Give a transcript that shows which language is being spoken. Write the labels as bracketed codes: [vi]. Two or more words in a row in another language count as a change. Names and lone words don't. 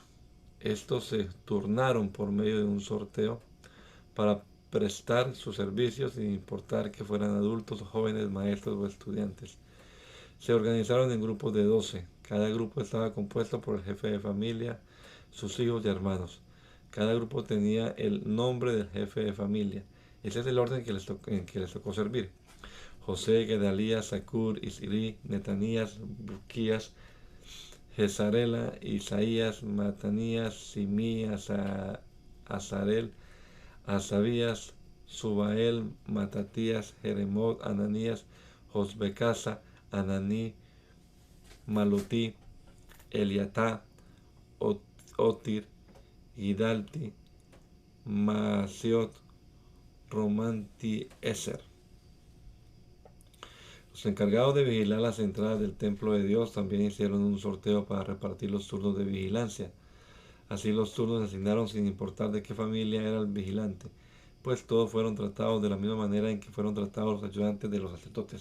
[es] Estos se turnaron por medio de un sorteo para prestar sus servicios sin importar que fueran adultos, jóvenes, maestros o estudiantes. Se organizaron en grupos de 12. Cada grupo estaba compuesto por el jefe de familia, sus hijos y hermanos. Cada grupo tenía el nombre del jefe de familia. Ese es el orden en que les tocó servir. José, Gedalías, Zacur, Isri, Netanías, Buquías, Jezarela, Isaías, Matanías, Simí, Azarel, Asabías, Subael, Matatías, Jeremot, Ananías, Josbecasa, Ananí, Malotí, Eliatá, Otir, Gidalti, Maasiot, Romanti, Eser. Los encargados de vigilar las entradas del templo de Dios también hicieron un sorteo para repartir los turnos de vigilancia. Así los turnos se asignaron sin importar de qué familia era el vigilante, pues todos fueron tratados de la misma manera en que fueron tratados los ayudantes de los sacerdotes.